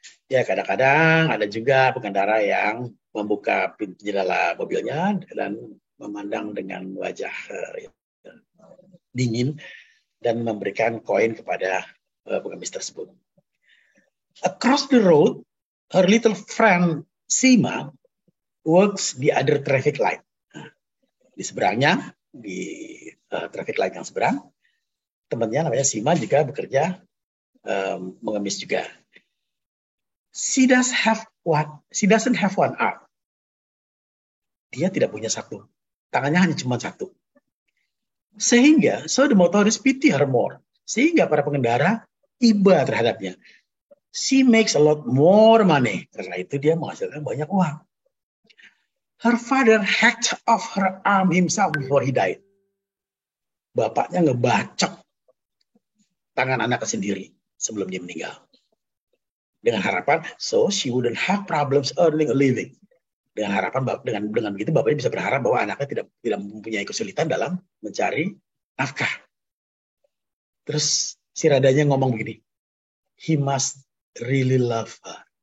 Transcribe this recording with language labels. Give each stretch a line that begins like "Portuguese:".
Indonesian: Ya, kadang-kadang ada juga pengendara yang membuka pintu jendela mobilnya dan memandang dengan wajah dingin dan memberikan koin kepada pengemis tersebut.
English: Across the road, her little friend Sima works the other traffic light.
Indonesian: Di seberangnya, di traffic light yang seberang, temannya namanya Sima juga bekerja mengemis juga.
English: She doesn't have one arm.
Indonesian: Dia tidak punya satu. Tangannya hanya cuma satu. Sehingga,
English: so the motorist pity her more.
Indonesian: Sehingga para pengendara iba terhadapnya.
English: She makes a lot more money.
Indonesian: Karena itu dia menghasilkan banyak uang.
English: Her father hacked off her arm himself before he died.
Indonesian: Bapaknya ngebacok tangan anaknya sendiri sebelum dia meninggal. Dengan harapan,
English: so she wouldn't have problems earning a living.
Indonesian: Dengan harapan, dengan begitu bapaknya bisa berharap bahwa anaknya tidak mempunyai kesulitan dalam mencari nafkah. Terus si Radanya ngomong begini,
English: he must really love her.